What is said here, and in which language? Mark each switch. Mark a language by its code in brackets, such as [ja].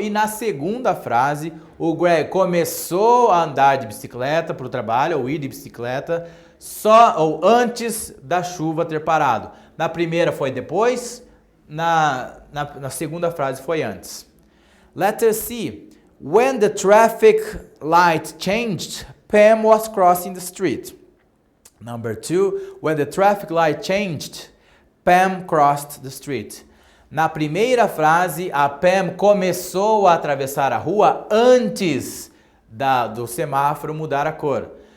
[pt] E na segunda frase, o Greg começou a andar de bicicleta para o trabalho, ou ir de bicicleta, só ou antes da chuva ter parado. Na primeira foi depois, na segunda frase foi antes. [en] Letter C. When the traffic light changed, Pam was crossing the street. Number 2. When the traffic light changed, Pam crossed the street. [pt] Na primeira frase, a Pam começou a atravessar a rua antes do semáforo mudar a cor.